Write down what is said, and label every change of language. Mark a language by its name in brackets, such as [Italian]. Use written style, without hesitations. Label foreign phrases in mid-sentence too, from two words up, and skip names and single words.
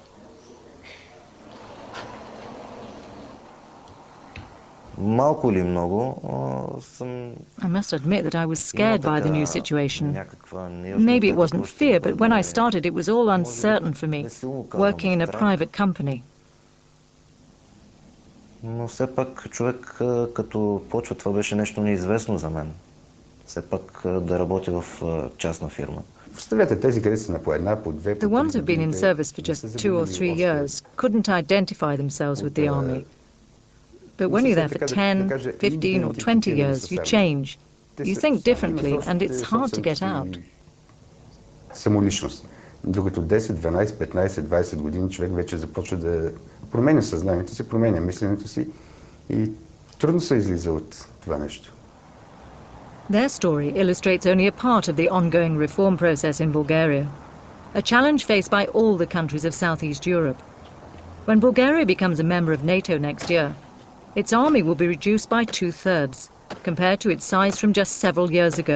[English] I must admit that I was scared by the new situation. Maybe it wasn't fear, but when I started it was all uncertain for me, working in a private company. [Bulgarian] Но все пак човек като почва, това беше нещо неизвестно за мен. Все пак да работя в частна фирма. [English] The ones who've been in service for just 2 or 3 years couldn't identify themselves with the army. But when you're there for 10, 15 or 20 years, you change. You think differently and it's hard to get out. [Bulgarian] Докато 10, 12, 15, 20 години човек вече започва да променя съзнанието си, променя мисленето си и трудно се излиза от това нещо. [English] Their story illustrates only a part of the ongoing reform process in Bulgaria, a challenge faced by all the countries of Southeast Europe. When Bulgaria becomes a member of NATO next year, its army will be reduced by 2/3, compared to its size from just several years ago.